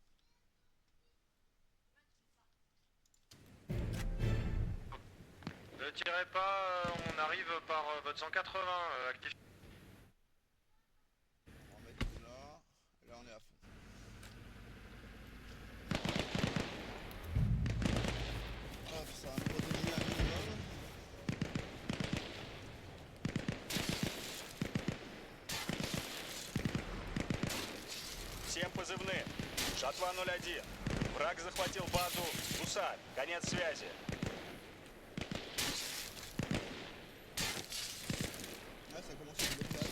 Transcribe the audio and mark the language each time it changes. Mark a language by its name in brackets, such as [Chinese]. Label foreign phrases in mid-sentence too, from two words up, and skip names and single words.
[French] Ne tirez pas, on arrive par votre 180, actif. On va en mettre là. Là, on est à fond. Hop, ça va me protéger un minimum. [Russian] Всем позывным. Жатва 01. Враг захватил базу Гусарь. Конец связи. [French] Là, ça commence à être local.